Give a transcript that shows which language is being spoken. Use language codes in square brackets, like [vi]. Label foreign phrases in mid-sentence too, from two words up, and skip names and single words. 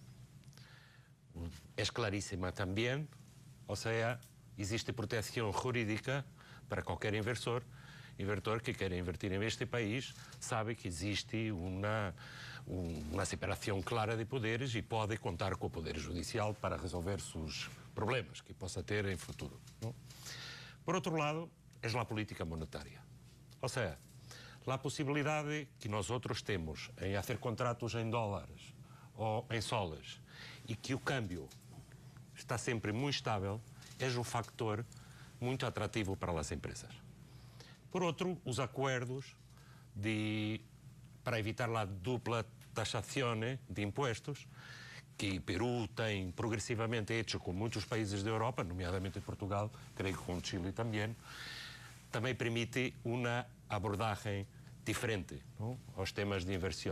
[es] Es clarísima también, o sea, existe protección jurídica para cualquier inversor que quiera invertir en este país, sabe que existe una separación clara de poderes y [pt] pode contar [es] con el Poder Judicial para resolver sus problemas que [pt] possa ter [es] en futuro, ¿no? Por otro lado, es la política monetaria. O sea, la posibilidad que nosotros temos en hacer contratos en dólares o en soles y que [pt] o câmbio está sempre muito estável [es] es un factor [pt] muito atrativo [es] para las empresas. [pt] Por outro, os acordos para evitar a dupla taxação de impostos, que Perú tem progressivamente hecho com muitos países da Europa, nomeadamente Portugal, creio que com Chile também permite uma abordagem diferente, não, aos temas de inversão.